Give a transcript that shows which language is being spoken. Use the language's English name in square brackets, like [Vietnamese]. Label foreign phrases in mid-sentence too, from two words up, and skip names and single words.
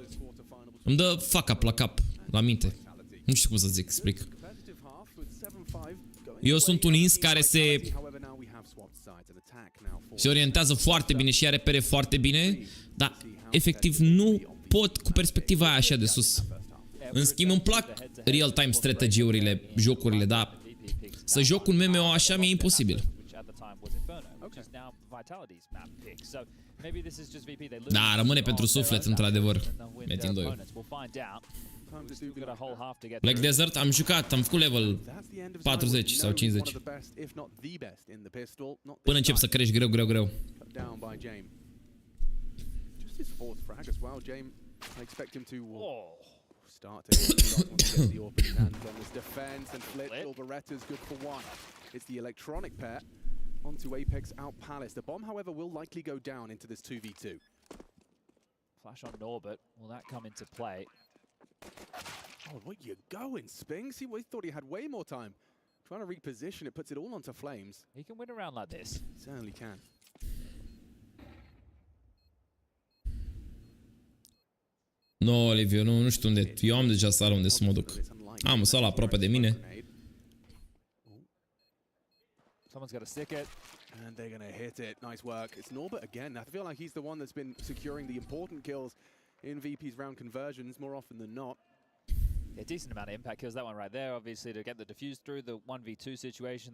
[Romanian] Îmi dă [English] fuck up [Romanian] la cap, la minte. Nu știu cum să zic, explic. Eu sunt un ins care se orientează foarte bine și are repere foarte bine, dar efectiv nu pot cu perspectiva aia așa de sus. În schimb îmi plac [English] real-time strategy- [Romanian] urile, jocurile, dar să joc un MMO așa mi-e imposibil. [English] which is now Vitality's map pick. So maybe this is just VP. They lose. [Romanian] Da, rămâne pentru suflet, într-adevăr. Metin 2. [English] We'll find out. Got a whole half to get Black Desert, [Romanian] am jucat, am făcut level 40 sau 50. Până încep să crești greu. [English] His fourth frag as well. James, I expect him to start to get the opening hands on this defense, and Flitz or Beretta's good for one. It's the electronic pair onto Apex out Palace. The bomb, however, will likely go down into this 2v2. Flash on Norbert. Will that come into play? Oh, what you going, Spinks? He thought he had way more time. Trying to reposition it, puts it all onto Flames. He can win around like this. Certainly can. [Romanian] No, Oliviu, nu știu unde. Eu am deja sală unde să mă duc. Am o sală aproape de mine. [English] Someone's got to stick it. And they're going to hit it. Nice work. It's Norbert again. I feel like he's the one that's been securing the important kills in VP's round conversions more often than not. Yeah, decent amount of impact kills. That one right there, obviously, to get the defuse through the 1v2 situation.